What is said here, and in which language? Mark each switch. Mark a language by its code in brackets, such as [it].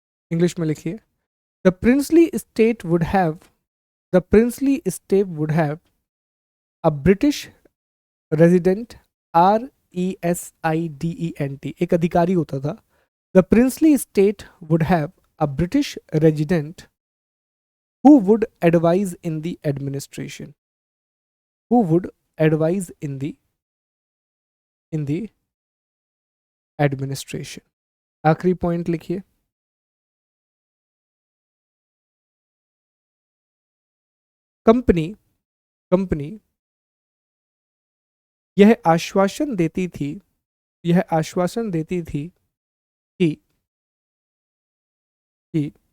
[hi] English में लिखिए, [en] the princely state would have, the princely state would have a British resident, RESIDENT, [hi] एक अधिकारी होता था। [en] The princely state would have a British resident who would advise in the administration, who would advise in the administration। [hi] आखिरी point लिखिए, company, company यह आश्वासन देती थी, यह आश्वासन देती थी कि, कि